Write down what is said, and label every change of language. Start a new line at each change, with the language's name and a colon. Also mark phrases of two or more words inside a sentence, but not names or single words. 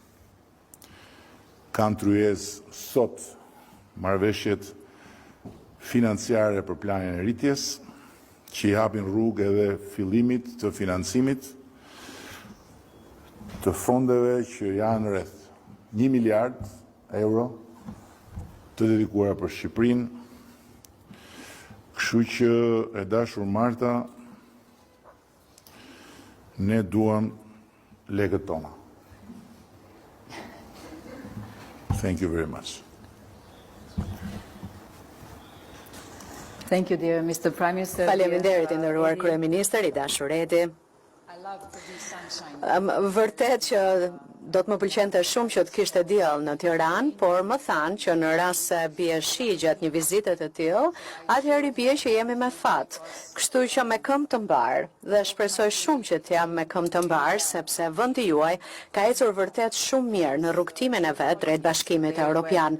Albanian: kanë tryez sot marrëveshjet financiare për planin e rritjes, që i hapin rrugë edhe fillimit të financimit të fondeve që janë rreth 1 miliard euro të dedikuara për Shqipërinë. Kështu që e dashur Marta, ne duam legët tona.
English: Thank you very much. Thank you, dear Mr. Prime Minister.
Albanian: Faleminderit, nderuar kryeministër, i dashur Edi. Vërtet që do të më pëlqente shumë që të kishte diell në Tiranë, por më thanë që në rast se bie shi gjatë një vizite të tillë, atëherë bie që jemi me fat. Kështu që me këmbë të mbar, dhe shpresoj shumë që të jam me këmbë të mbar, sepse vendi juaj ka ecur vërtet shumë mirë në rrugtimin e vet drejt Bashkimit Evropian.